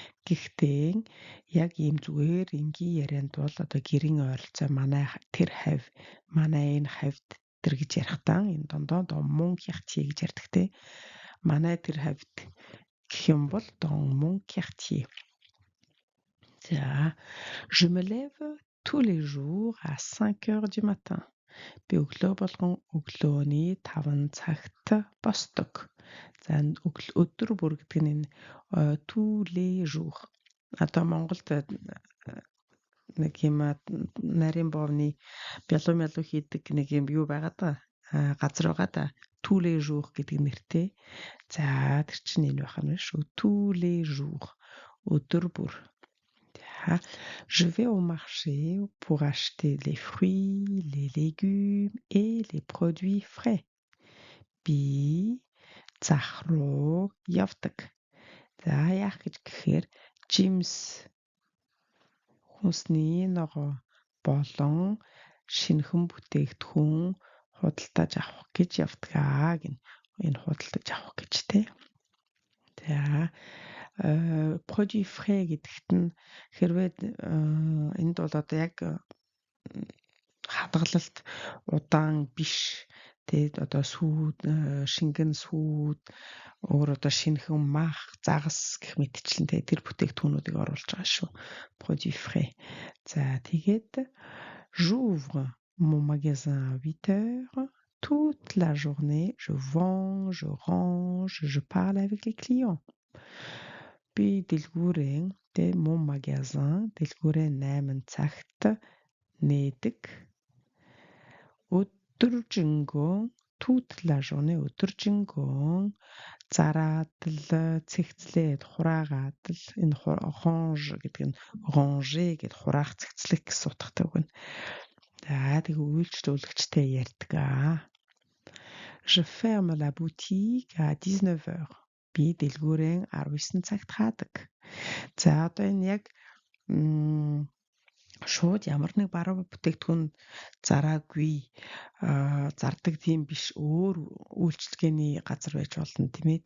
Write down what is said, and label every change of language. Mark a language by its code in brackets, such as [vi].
[mn] Гэхдээ яг ийм зүгээр энгийн ярианд бол одоо гэрийн ойролцоо манай тэр хавь манай энэ хавьд тэр гэж ярихдаа энэ дондоо [fr] mon quartier [mn] гэж ярьдаг тий. Манай тэр хавьд гэх юм бол [fr] dans mon quartier. За je me lève tous les jours à 5 heures du matin. [mn] Би өглөө болгон өглөөний 5 цагт босдог. За өдөр бүр гэдэг нь энэ [fr] tous les jours. [mn] Одоо Монголд нэг юм нарийн боовны бялуу хийдэг нэг юм юу байгаад байгаа газар байгаа да. [fr] Tous les jours [mn] гэдэг нэртэй. За тэр чинь энэ байх юм шүү. [fr] Tous les jours. [mn] Өдөр бүр. [fr] Je vais au marché pour acheter les fruits, les légumes et les produits frais. [mn] Би зах руу явдаг. За яах гэж гэхээр жимс хүнсний ногоо болон шинэхэн бүтээгдэхүүн худалдаж авах гэж явдгаа гин. Энэ худалдаж авах гэж те. За [fr] produit frais [mn] гэдэгт нь хэрвээ энд бол одоо яг хадгалалт удаан биш тэгээд одоо сүүд шингэн сүүд өөр одоо шинэхэн мах загас гэх мэтчлэн тэр бүтээгдэхүүнүүдийг оруулж байгаа шүү. [fr] Produit frais. [mn] За тэгээд [fr] j'ouvre mon magasin à 8 heures. Toute la journée, je vends, je range, je parle avec les clients. [mn] Би дэлгүүрээ [fr] mon magasin [mn] дэлгүүрээ 8 цагт нээдэг. Өдөржингөө [fr] toute la journée [mn] өдөржингөө зараад л цэгцлээд хураагаад л энэ range гэдэг нь ranger гэд хураах цэгцлэх гэсэн утгатай үг нь. За тэг үйлчлүүлэгчтэй ярьдаг. [fr] Je ferme la boutique à 19 heures. [mn] Би дэлгүүрээ 19 цагт хаадаг. За одоо энэ яг шууд ямар нэг бараа бүтээгдэхүүн зараагүй зардаг тийм биш өөр үйлчлэгээний газар байж болно тийм ээ.